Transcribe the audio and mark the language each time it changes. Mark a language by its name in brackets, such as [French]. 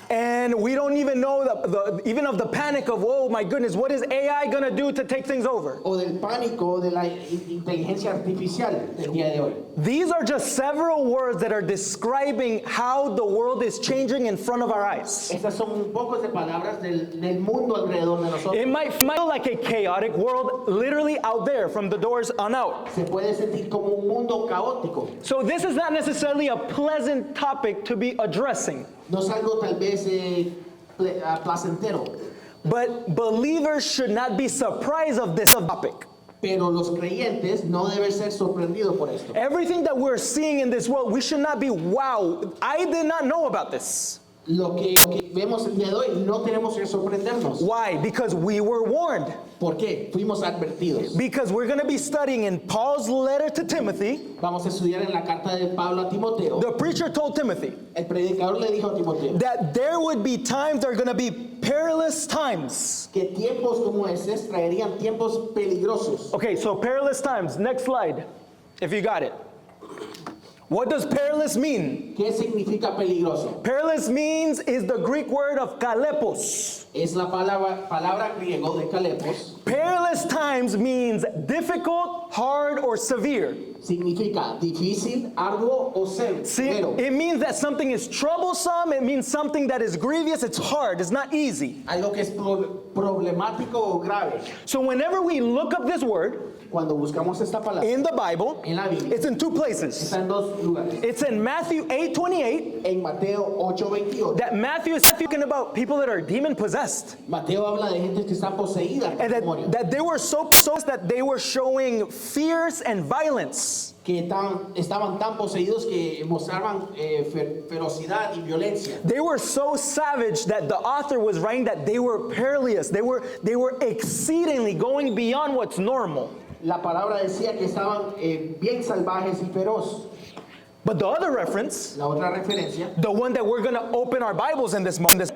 [English] And we don't even know even of the panic of, oh my goodness, what is AI going to do to take things over? [Spanish] O del pánico de la inteligencia artificial del día de hoy. [English] These are just several words that are describing how the world is changing in front of our eyes. [Spanish] Estas son pocos de palabras del mundo alrededor de nosotros. [English] It might feel like a chaotic world literally out there from the doors on out. [Spanish] Se puede sentir como un mundo caótico. [English] So this is not necessarily a pleasant topic to be addressing. [Spanish] No es algo tal vez placentero. [English] But believers should not be surprised of this topic. [Spanish] Pero los creyentes no deben ser sorprendidos por esto. [English] Everything that we're seeing in this world, we should not be, wow, I did not know about this. [Spanish] Lo que vemos el día de hoy no tenemos que sorprendernos. [English] Why? Because we were warned. [Spanish] ¿Por qué? Fuimos advertidos. [English] Because we're going to be studying in Paul's letter to Timothy. [Spanish] Vamos a estudiar en la carta de Pablo a Timoteo. [English] The preacher told Timothy [Spanish] El predicador le dijo a Timoteo [English] that there would be times, there are going to be perilous times. [Spanish] que tiempos como estos traerían tiempos peligrosos. [English] Okay, so perilous times. Next slide, if you got it. What does perilous mean? [Spanish] ¿Qué significa peligroso? [English] Perilous means is the Greek word of kalepos. [Spanish] Es la palabra griego de calepos. [English] Perilous times means difficult, hard, or severe. [Spanish] Significa difícil, arduo o [English] See, [Spanish] severo. [English] it means that something is troublesome. It means something that is grievous. It's hard. It's not easy. [Spanish] Algo que es problemático o grave. [English] So whenever we look up this word [Spanish] Cuando buscamos esta palabra [English] in the Bible, [Spanish] en la Biblia, [English] it's in 2 places. [Spanish] está en 2 lugares. [English] It's in Matthew 8:28. [Spanish] En Mateo 8:28. [English] That Matthew is talking about people that are demon possessed. [Spanish] Mateo habla de gente que está poseída por [English] And [Spanish] demonios, [English] that they were so that they were showing fierce and violence. [Spanish] que estaban tan poseídos que mostraban ferocidad y violencia. [English] They were so savage that the author was writing that they were perilous. They were exceedingly going beyond what's normal. [Spanish] La palabra decía que estaban bien salvajes y feroz. [English] But the other reference, [Spanish] La otra referencia, [English] the one that we're going to open our Bibles in this moment,